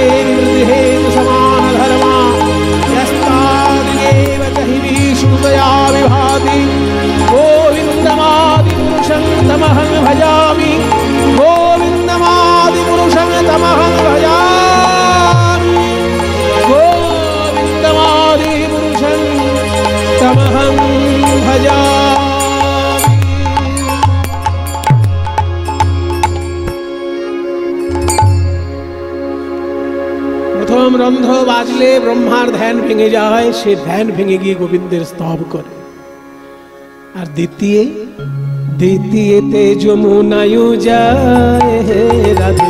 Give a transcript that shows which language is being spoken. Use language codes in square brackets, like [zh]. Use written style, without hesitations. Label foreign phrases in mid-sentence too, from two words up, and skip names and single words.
[sa] निर्दिहेतु समानधर्मा यस्तादिदेव च हि विष्णुतया विभाति गोविन्दमादिपुरुषं तमहं भजामि गोविन्दमादिपुरुषं तमहं भजामि गोविन्दमादिपुरुषं तमहं भजामि। [bn] প্রথম রন্ধ্র বাজলে ব্রহ্মার ধ্যান ভেঙে যায়, সে ধ্যান ভেঙে গিয়ে গোবিন্দের স্তব করে। আর দ্বিতীয়তে যমুনায়ু যায় হে রাধে,